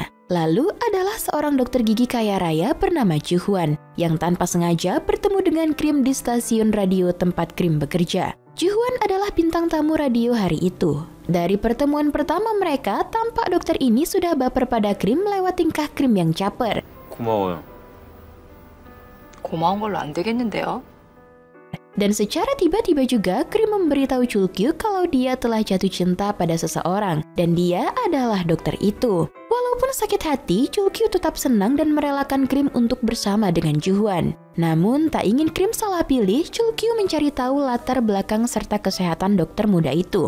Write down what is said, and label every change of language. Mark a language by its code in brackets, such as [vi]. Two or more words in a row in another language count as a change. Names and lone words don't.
[id] Lalu adalah seorang dokter gigi kaya raya bernama Juhwan, yang tanpa sengaja bertemu dengan Krim di stasiun radio tempat Krim bekerja. Juhwan adalah bintang tamu radio hari itu. Dari pertemuan pertama mereka, tampak dokter ini sudah baper pada Krim lewat tingkah Krim yang caper. [ko] 고마워요. 고마운 걸로 안 되겠는데요? [id] Dan secara tiba-tiba juga Krim memberitahu Chulkyu kalau dia telah jatuh cinta pada seseorang dan dia adalah dokter itu. Walaupun sakit hati, Chulkyu tetap senang dan merelakan Krim untuk bersama dengan Juhwan. Namun tak ingin Krim salah pilih, Chulkyu mencari tahu latar belakang serta kesehatan dokter muda itu.